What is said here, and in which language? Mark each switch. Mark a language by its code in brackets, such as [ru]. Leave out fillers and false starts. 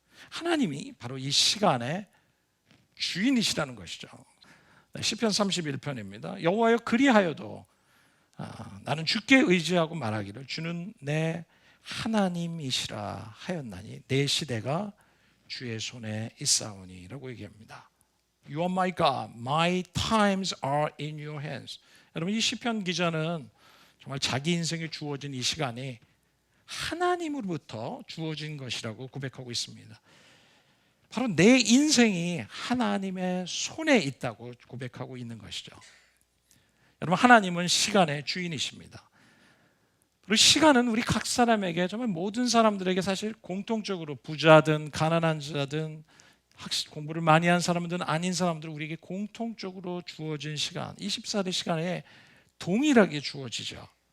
[ko] 하나님이 바로 이 시간의 주인이시라는 것이죠. 시편 31편입니다. 여호와여 그리하여도 나는 주께 의지하고 말하기를 주는 내 하나님이시라 하였나니 내 시대가 주의 손에 있사오니 라고 얘기합니다. [en] You are my God, my times are in your hands. [ko] 여러분 이 시편 기자는 정말 자기 인생에 주어진 이 시간이 하나님으로부터 주어진 것이라고 고백하고 있습니다. 바로 내 인생이 하나님의 손에 있다고 고백하고 있는 것이죠. 여러분, 하나님은 시간의 주인이십니다. 그리고 시간은 우리 각 사람에게, 정말 모든 사람들에게 사실 공통적으로, 부자든 가난한 자든 공부를 많이 한 사람들은 아닌 사람들, 우리에게 공통적으로 주어진 시간, 24의 시간에 동일하게 주어지죠.